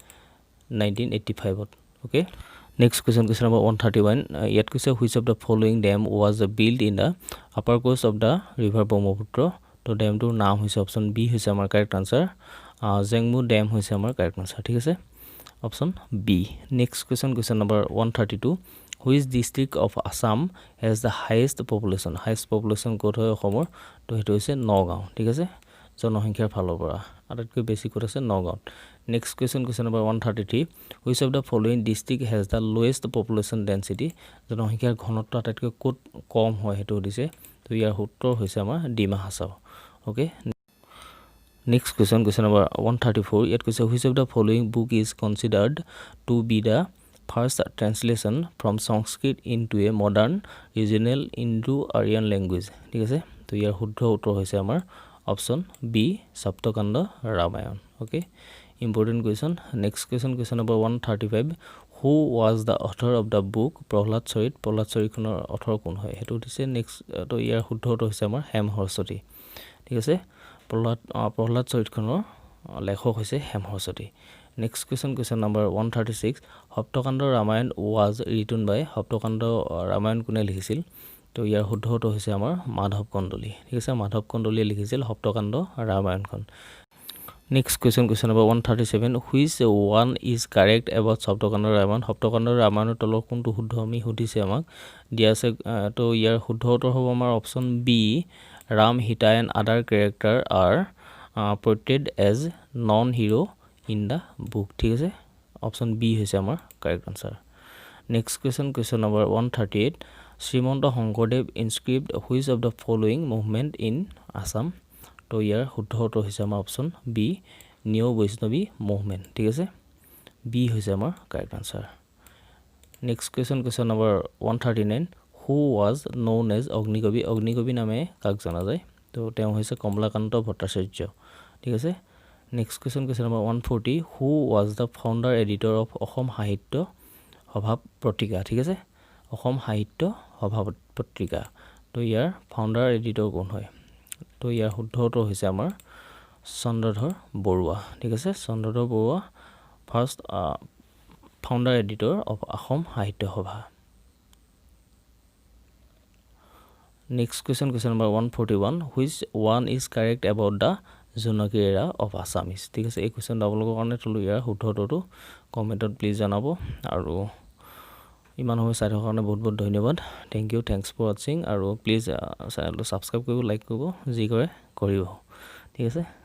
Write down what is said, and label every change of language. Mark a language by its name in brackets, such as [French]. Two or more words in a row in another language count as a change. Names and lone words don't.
[English] 1985 okay next question number 131 [Assamese] ইয়াত কৈছে [English] which of the following dam was built in the upper course of the river [Assamese] ব্ৰহ্মপুত্ৰ তো ড্যামটোৰ নাম হৈছে অপচন বি হৈছে আমাৰ কাৰেক্ট আনসাৰ জেংমু ড্যাম হৈছে আমাৰ কাৰেক্ট আনসাৰ ঠিক আছে অপচন বি next [English] question number 132 which district of Assam has the highest population [Assamese] ক'ত হয় অসমৰ তো হেতু হৈছে নগাঁও ঠিক আছে জনসংখ্যাৰ ফালৰ পৰা আটাইতকৈ বেছি ক'ত আছে [English] নগাঁও next question number 133 which of the following district has the lowest population density [Assamese] জনসংখ্যাৰ ঘনত্ব আটাইতকৈ ক'ত কম হয় হেতু দিছে তো ইয়াৰ উত্তৰ হৈছে আমাৰ ডিমা হাছাও [English] ওকে next question number 134 [Assamese] ইয়াত কৈছে [English] which of the following book is considered to be the first translation from Sanskrit into a modern regional Indo-Aryan language [Assamese] ঠিক আছে তো ইয়াৰ শুদ্ধ উত্তৰ হৈছে আমাৰ অপচন বি সপ্তকাণ্ড ৰামায়ণ ওকে ইম্পৰ্টেন্ট কোৱেশ্চন নেক্সট [English] question number 135 who was the author of the book [Assamese] প্ৰহ্লাদ চৰিতখনৰ অথৰ কোন হয় হেতু দিছে নেক্সট তো ইয়াৰ শুদ্ধ উত্তৰ হৈছে আমাৰ হেম হৰস্বতী ঠিক আছে প্ৰহ্লাদ চৰিতখনৰ লেখক হৈছে হেম হৰস্বতী [English] next question number 136 [Assamese] সপ্তকাণ্ড ৰামায়ণ [English] was written by [Assamese] সপ্তকাণ্ড ৰামায়ণ কোনে লিখিছিল তো ইয়াৰ শুদ্ধ উত্তৰ হৈছে আমাৰ মাধৱ কন্দলী ঠিক আছে মাধৱ কন্দলীয়ে লিখিছিল সপ্তকাণ্ড ৰামায়ণখন [English] next question number 137 which one is correct about [Assamese] সপ্তকাণ্ড ৰামায়ণৰ তলৰ কোনটো শুদ্ধ আমি সুধিছে আমাক দিয়া আছে তো ইয়াৰ শুদ্ধ উত্তৰ হ'ব আমাৰ অপচন বি [English] Ram, Sita and other character are portrayed as non-hero in the book [Assamese] ঠিক আছে অপচন বি হৈছে আমাৰ কাৰেক্ট আনসাৰ নেক্সট [English] question number 138 [Assamese] শ্ৰীমন্ত শংকৰদেৱ [English] inscribed which of the following movement in Assam [Assamese] তো ইয়াৰ শুদ্ধ উত্তৰ হৈছে আমাৰ অপচন বি নিউ বৈষ্ণৱী মুভমেন্ট ঠিক আছে বি হৈছে আমাৰ কাৰেক্ট আনসাৰ নেক্সট [English] question number 139 who was known as [Assamese] অগ্নিকবি নামে কাক জনা যায় তো তেওঁ হৈছে কমলাকান্ত ভট্টাচাৰ্য ঠিক আছে নেক্সট [English] question number 140 who was the founder editor of [Assamese] অসম সাহিত্য সভা পত্ৰিকা ঠিক আছে অসম সাহিত্য সভা পত্ৰিকা তো ইয়াৰ ফাউণ্ডাৰ এডিটৰ কোন হয় তো ইয়াৰ শুদ্ধ উত্তৰ হৈছে আমাৰ চন্দ্ৰধৰ বৰুৱা ঠিক আছে চন্দ্ৰধৰ বৰুৱা [English] first founder editor of [Assamese] অসম সাহিত্য সভা [English] Next question number 141 which one is correct about the জোনাকী এৰা অফ আছামিজ [Assamese] ঠিক আছে এই কুৱেশ্যনটো আপোনালোকৰ কাৰণে থ'লোঁ ইয়াৰ শুদ্ধটো কমেণ্টত প্লিজ জনাব আৰু ইমান সময় চাই থকাৰ কাৰণে বহুত বহুত ধন্যবাদ থেংক ইউ থেংকছ ফৰ ৱাচিং আৰু প্লিজ চেনেলটো ছাবস্ক্ৰাইব কৰিব লাইক কৰিব যি কৰে কৰিব ঠিক আছে